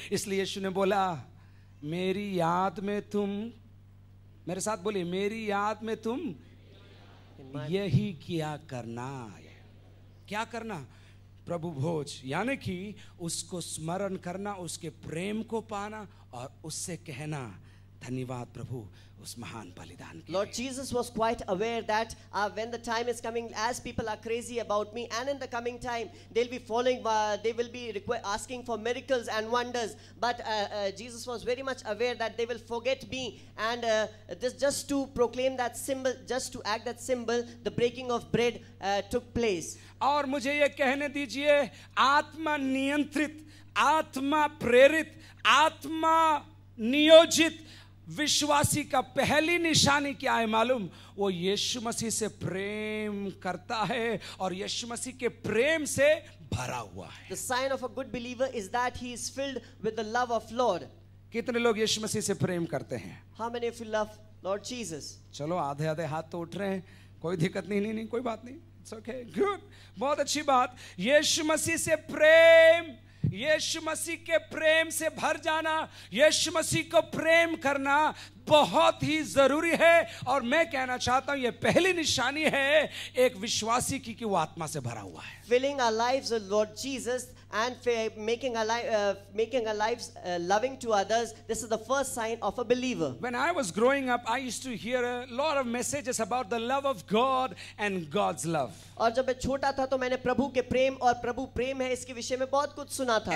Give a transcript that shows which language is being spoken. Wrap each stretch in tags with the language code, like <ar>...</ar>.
<hi>इसलिए यीशु ने बोला, मेरी याद में तुम, मेरे साथ बोलिए, मेरी याद में तुम यही किया करना। क्या करना? प्रभु भोज, यानी कि उसको स्मरण करना, उसके प्रेम को पाना और उससे कहना, धन्यवाद प्रभु उस महान बलिदान के लिए।</hi> <en>Lord Jesus was quite aware that when the time is coming, as people are crazy about me, and in the coming time they'll be following, they will be asking for miracles and wonders, but Jesus was very much aware that they will forget me, and this just to proclaim that symbol, just to act that symbol, the breaking of bread took place.</en> <hi>और मुझे ये कहने दीजिए, आत्मा नियंत्रित, आत्मा प्रेरित, आत्मा नियोजित विश्वासी का पहली निशानी क्या है मालूम? वो यीशु मसीह से प्रेम करता है और यीशु मसीह के प्रेम से भरा हुआ है।</hi> <en>The sign of a good believer is that he is filled with the love of Lord.</en> <hi>कितने लोग यीशु मसीह से प्रेम करते हैं?</hi> <en>How many of you love Lord Jesus?</en> <hi>चलो आधे हाथ तो उठ रहे हैं, कोई दिक्कत नहीं, कोई बात नहीं,</hi> <en>it's okay, good,</en> <hi>बहुत अच्छी बात। यीशु मसीह से प्रेम, यीशु मसीह के प्रेम से भर जाना, यीशु मसीह को प्रेम करना बहुत ही जरूरी है। और मैं कहना चाहता हूं ये पहली निशानी है एक विश्वासी की कि वो आत्मा से भरा हुआ है।</hi> <en>Filling our lives with Lord Jesus and making our lives loving to others, this is the first sign of a believer. When I was growing up, I used to hear a lot of messages about the love of God and God's love.</en> <hi>और जब मैं छोटा था तो मैंने प्रभु के प्रेम और प्रभु प्रेम है इसके विषय में बहुत कुछ सुना था।</hi>